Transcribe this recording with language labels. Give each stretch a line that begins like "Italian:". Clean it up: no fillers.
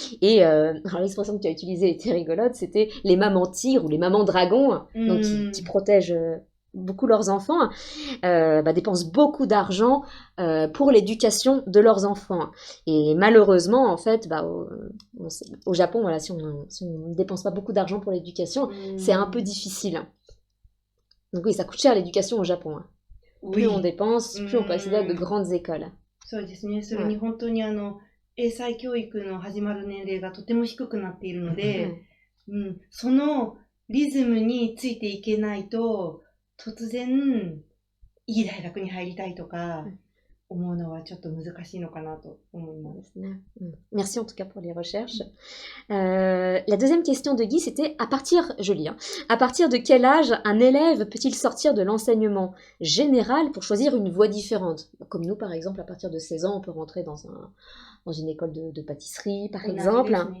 French: Et alors l'expression que tu as utilisée était rigolote, c'était les mamans tigres ou les mamans dragons, donc qui protègent beaucoup leurs enfants, dépensent beaucoup d'argent pour l'éducation de leurs enfants. Et malheureusement, en fait, au Japon, voilà, si on ne dépense pas beaucoup d'argent pour l'éducation, c'est un peu difficile. Donc oui, ça coûte cher l'éducation au Japon. Hein. Plus on dépense, plus on peut accéder à de grandes écoles.
Japanese: そうですね。それに本当に英才教育の始まる年齢がとても低くなっているので、そのリズムについていけないと、突然、いい大学に入りたいとか、思うのはちょっと難しいのかなと思います。
French: Merci en tout cas pour les recherches. La deuxième question de Guy, c'était à partir de quel âge un élève peut-il sortir de l'enseignement général pour choisir une voie différente? Comme nous, par exemple, à partir de 16 ans, on peut rentrer dans une école de pâtisserie, par exemple.